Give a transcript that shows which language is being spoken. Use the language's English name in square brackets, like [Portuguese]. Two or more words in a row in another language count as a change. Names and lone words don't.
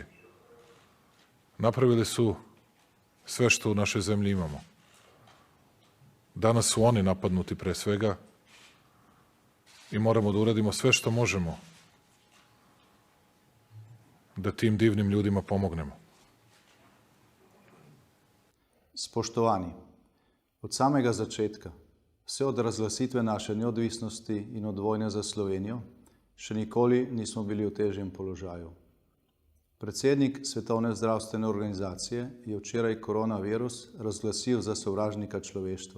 [Serbian] Napravili su sve što u našoj zemlji imamo. Danas su oni napadnuti pre svega i moramo da uradimo sve što možemo da tim divnim ljudima pomognemo. [Slovenian] Spoštovani, od samega začetka, vse od razglasitve naše neodvisnosti in od vojne za Slovenijo, še nikoli nismo bili v težjem položaju. Predsednik Svetovne zdravstvene organizacije je včeraj koronavirus razglasil za sovražnika človeštva.